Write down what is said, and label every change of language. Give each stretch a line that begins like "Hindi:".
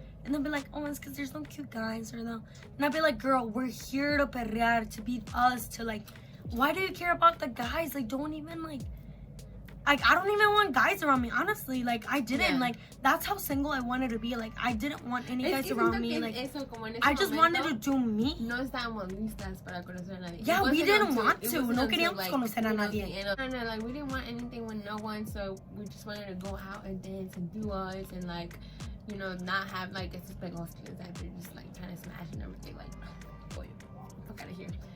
English: And they'll be like, oh, it's because there's no cute guys, or no. And I'd be like, girl, we're here to perrear, to be us, to like, why do you care about the guys? Like, don't even like I don't even want guys around me, honestly. Like, I didn't. Like, that's how single I wanted to be. Like, I didn't want any guys around me. Like, I just wanted to do me.
Spanish: No estábamos listas para conocer a nadie.
English: Yeah, we didn't want to. No queríamos conocer a nadie. No, like, we didn't want anything with no one, so we just wanted to go out and dance and do us and, like, you know, not have, like, it's just like all skills that they're just, like, trying to smash and everything. Like, boy, fuck out of here.